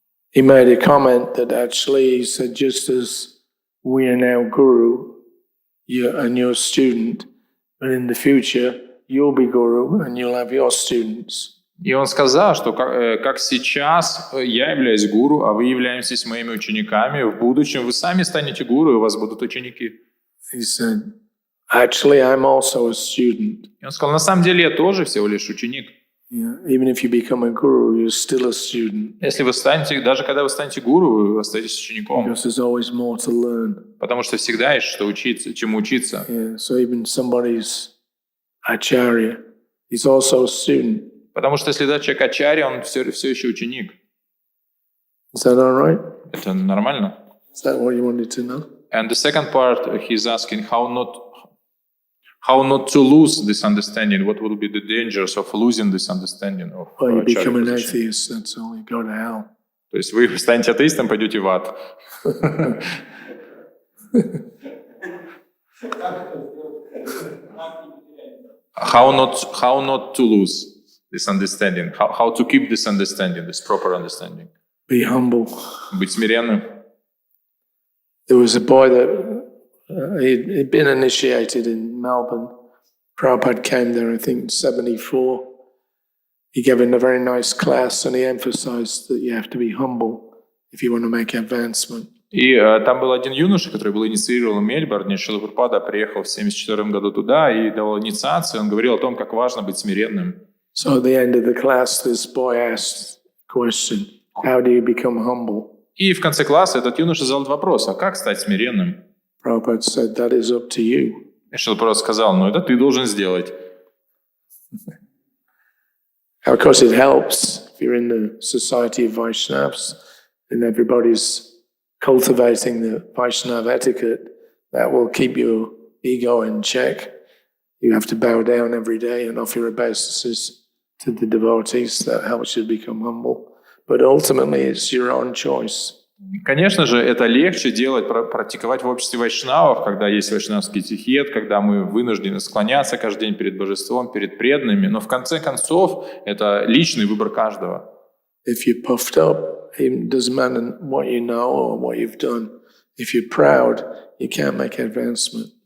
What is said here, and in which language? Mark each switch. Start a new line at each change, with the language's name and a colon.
English: He made a comment that actually he said, just as we are now guru, and your student, but in the future you'll be guru and you'll have your students.
Russian: И он сказал, что как сейчас я являюсь гуру, а вы являетесь моими учениками, в будущем вы сами станете гуру, и у вас будут ученики.
English: He said, actually, I'm also a student.
Russian: И он сказал, на самом деле я тоже всего лишь ученик.
English: Yeah. Even if you become a guru, you're still a student
Russian: Если вы станете, даже когда вы станете гуру, вы остаетесь учеником.
English: because there's always more to learn.
Russian: Потому что всегда есть что учиться, чему учиться.
English: Yeah. So even somebody's acharya, he's also a student.
Russian: Потому что если да, человек ачарья, он все еще ученик.
English: Is that all right?
Russian: Это нормально.
English: Is that what you wanted to know? And the second part, he's asking how not to lose this understanding. What will be the dangers of losing this understanding of Well, you become an acharya position? atheist, that's all. You go to hell.
Russian: То есть вы станете атеистом, пойдете в ад.
English: How not to lose this understanding? How to keep this understanding, this proper understanding? Be humble.
Russian: Быть смиренным.
English: There was a boy that he'd been initiated in Melbourne. Prabhupada came there, I think, in 74. He gave him a very nice class and he emphasized that you have to be humble if you want to make advancement.
Russian: И там был один юноша, который был инициирован в Мельбурне. Шрила Прабхупада приехал в 1974 году туда и давал инициацию. Он говорил о том, как важно быть смиренным.
English: So at the end of the class, this boy asked the question, how do you become humble?
Russian: И в конце класса этот юноша задал вопрос, а как стать смиренным?
English: Prabhupada said, that is up to you.
Russian: И Шрила Прабхупада сказал, ну это ты должен сделать.
English: Of course, it helps if you're in the society of Vaishnavas and everybody's cultivating the Vaishnava etiquette. That will keep your ego in check. You have to bow down every day and offer your obeisances to the devotees. That helps you become humble. But ultimately, it's your own choice.
Russian: Конечно же, это легче делать, практиковать в обществе вайшнавов, когда есть вайшнавский этикет, когда мы вынуждены склоняться каждый день перед божеством, перед преданными. Но в конце концов, это личный выбор каждого.
English: If you're puffed up, it doesn't matter what you know or what you've done. If you're proud, you can't make advancement.